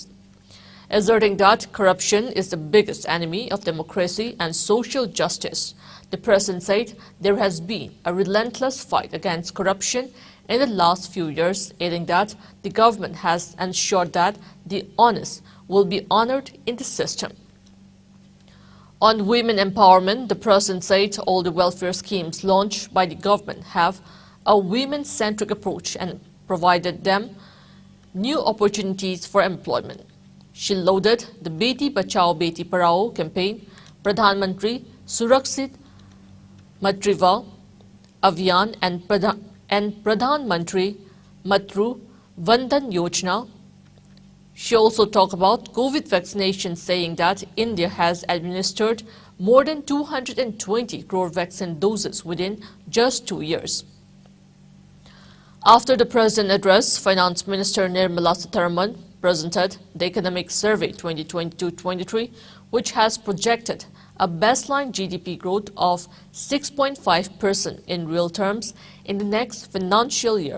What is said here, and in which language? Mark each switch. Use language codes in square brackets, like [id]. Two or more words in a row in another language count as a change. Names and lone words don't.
[en] Asserting that corruption is the biggest enemy of democracy and social justice, the President said there has been a relentless fight against corruption in the last few years, adding that the government has ensured that the honest will be honored in the system. On women empowerment, the President said all the welfare schemes launched by the government have a women-centric approach and provided them new opportunities for employment. She lauded the Beti Bachao Beti Padhao campaign, Pradhan Mantri Surakshit Matritva Abhiyan and Pradhan Mantri Matru Vandan Yojana. She also talked about COVID vaccination, saying that India has administered more than 220 crore vaccine doses within just 2 years. After the President address, Finance Minister Nirmala Sitharaman presented the Economic Survey 2022-23, which has projected a baseline GDP growth of 6.5% in real terms in the next financial year.